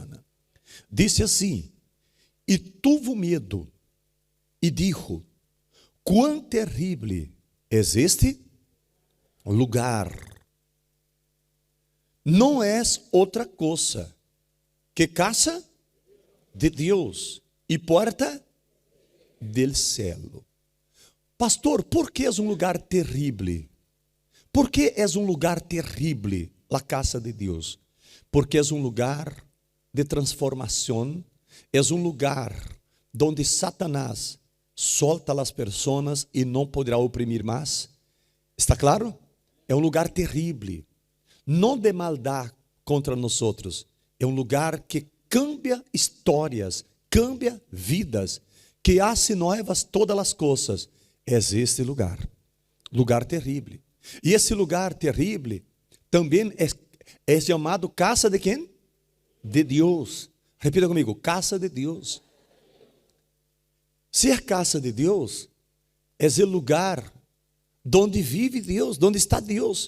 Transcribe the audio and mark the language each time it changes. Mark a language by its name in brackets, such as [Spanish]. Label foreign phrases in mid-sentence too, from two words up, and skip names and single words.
[Portuguese] Disse assim: e tuvo medo, e dijo: quão terrível é este lugar. Não é outra coisa que casa de Deus e porta [Spanish] del cielo. [Portuguese] Pastor, por que é um lugar terrível? Por que é um lugar terrível a casa de Deus? Porque é um lugar de transformação, é um lugar onde Satanás solta as pessoas e não poderá oprimir mais. Está claro? É um lugar terrível, não de maldade contra nós outros. É um lugar que cambia histórias, cambia vidas, que hace novas todas as coisas. É este lugar, lugar terrível. E esse lugar terrível também é chamado casa de quem? De Deus. Repita comigo: casa de Deus. Ser casa de Deus é o lugar onde vive Deus, onde está Deus.